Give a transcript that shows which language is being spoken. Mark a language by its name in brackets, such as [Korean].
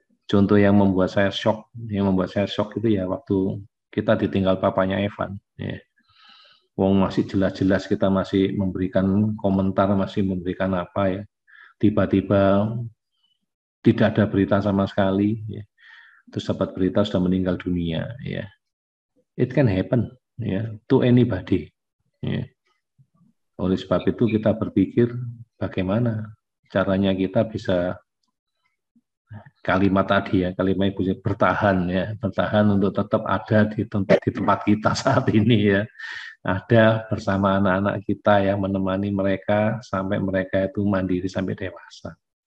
[Indonesian] Contoh yang membuat saya shock itu ya waktu kita ditinggal papanya Evan ya. Wong masih jelas-jelas kita masih memberikan komentar, masih memberikan apa ya, tiba-tiba tidak ada berita sama sekali ya. Terus dapat berita sudah meninggal dunia ya. [English] It can happen ya to anybody ya. [Indonesian] Oleh sebab itu kita berpikir bagaimana caranya kita bisa kalimat tadi ya, kalimat ibu bertahan ya, bertahan untuk tetap ada di tempat kita saat ini ya, ada bersama anak-anak kita yang menemani mereka sampai mereka itu mandiri sampai dewasa.